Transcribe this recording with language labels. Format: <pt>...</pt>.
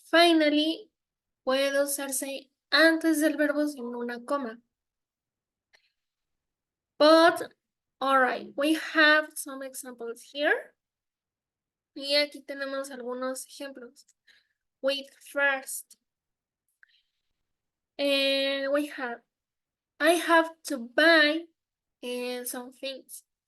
<es>finally puede usarse antes del verbo sin una coma.</es> <en>But, alright, we have some examples here.</en> <es>Y aquí tenemos algunos ejemplos.</es> <en>With first. And we have, I have to buy some things.</en>